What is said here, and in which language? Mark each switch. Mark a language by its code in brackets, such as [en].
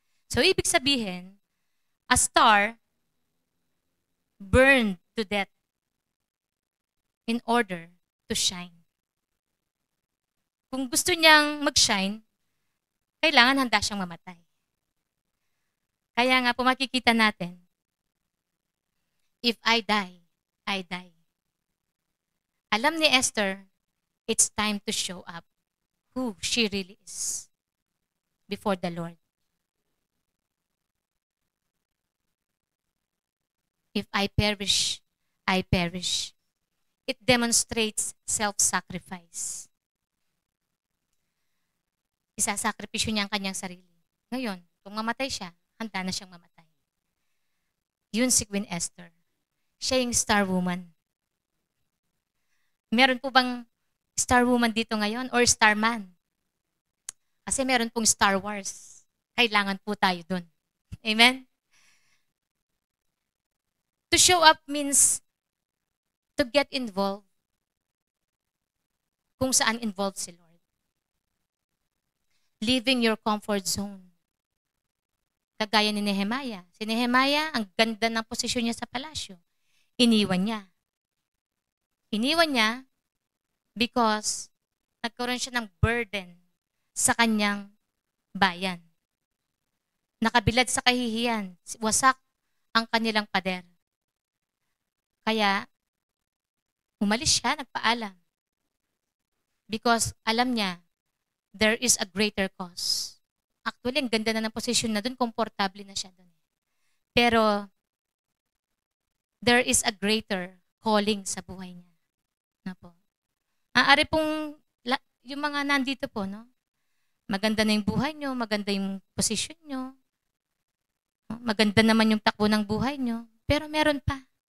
[en] So, [tl] ibig sabihin, [en] a star burned to death in order to shine. [tl] Kung gusto niyang mag-shine, kailangan handa siyang mamatay. Kaya nga po makikita natin, [en] if I die, I die. [tl] Alam ni Esther, [en] it's time to show up who she really is before the Lord. If I perish, I perish. It demonstrates self-sacrifice. [tl] Isasakripisyo niya ang kanyang sarili. Ngayon, kung mamatay siya, handa na siyang mamatay. Yun si Queen Esther. Siya yung star woman. Meron po bang star woman dito ngayon or star man? Kasi meron pong Star Wars. Kailangan po tayo dun. Amen? [en] To show up means to get involved [tl] kung saan involved si Lord. [en] Leaving your comfort zone. [tl] Kagaya ni Nehemiah. Si Nehemiah, ang ganda ng posisyon niya sa palasyo. Iniwan niya. Iniwan niya because nagkaroon siya ng burden sa kanyang bayan. Nakabilad sa kahihiyan, wasak ang kanilang pader. Kaya, umalis siya, nagpaalam. [en] Because [tl] alam niya, [en] there is a greater cause. [tl] Actually, ang ganda na ng posisyon na doon, komportable na siya doon. Pero, [en] there is a greater calling [tl] sa buhay niya. Na po. Aari pong, yung mga nandito po, no? Maganda na yung buhay nyo, maganda yung posisyon nyo, maganda naman yung takbo ng buhay nyo, pero meron pa.